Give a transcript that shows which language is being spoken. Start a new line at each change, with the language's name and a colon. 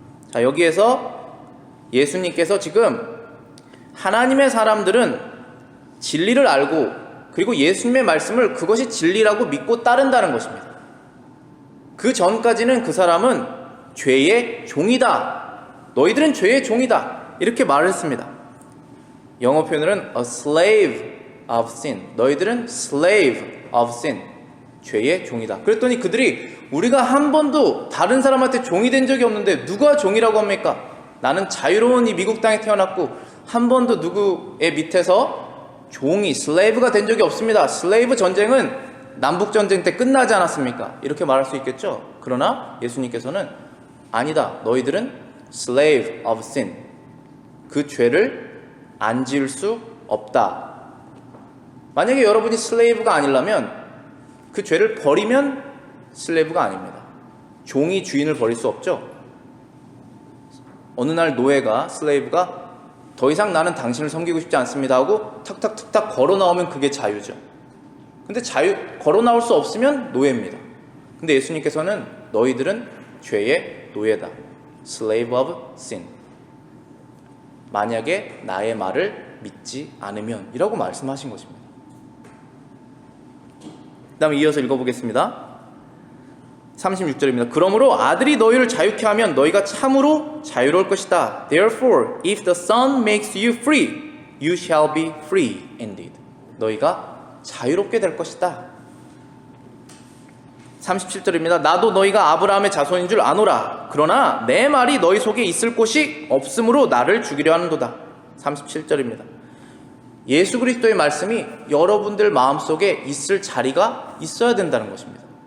Korean: 자, 여기에서 예수님께서 지금 하나님의 사람들은 진리를 알고 그리고 예수님의 말씀을 그것이 진리라고 믿고 따른다는 것입니다. 그 전까지는 그 사람은 죄의 종이다. 너희들은 죄의 종이다. 이렇게 말을 했습니다. 영어 표현으로는
English: a slave of sin.
Korean: 너희들은
English: slave of sin.
Korean: 죄의 종이다. 그랬더니 그들이 우리가 한 번도 다른 사람한테 종이 된 적이 없는데 누가 종이라고 합니까? 나는 자유로운 이 미국 땅에 태어났고 한 번도 누구의 밑에서 종이, 슬레이브가 된 적이 없습니다. 슬레이브 전쟁은 남북전쟁 때 끝나지 않았습니까? 이렇게 말할 수 있겠죠. 그러나 예수님께서는 아니다. 너희들은
English: slave of sin.
Korean: 그 죄를 안 지을 수 없다. 만약에 여러분이 슬레이브가 아니라면 그 죄를 버리면 슬레이브가 아닙니다. 종이 주인을 버릴 수 없죠. 어느 날 노예가, 슬레이브가 더 이상 나는 당신을 섬기고 싶지 않습니다 하고 탁탁탁탁 걸어 나오면 그게 자유죠. 근데 걸어 나올 수 없으면 노예입니다. 근데 예수님께서는 너희들은 죄의 노예다.
English: Slave of sin.
Korean: 만약에 나의 말을 믿지 않으면 이라고 말씀하신 것입니다. 그 다음에 이어서 읽어보겠습니다. 36절입니다. 그러므로 아들이 너희를 자유케 하면 너희가 참으로 자유로울 것이다.
English: Therefore, if the Son makes you free, you shall be free indeed.
Korean: 너희가 자유롭게 될 것이다. 37절입니다. 나도 너희가 아브라함의 자손인 줄 아노라. 그러나 내 말이 너희 속에 있을 곳이 없으므로 나를 죽이려 하는도다. 37절입니다. 예수 그리스도의 말씀이 여러분들 마음속에 있을 자리가 있어야 된다는 것입니다.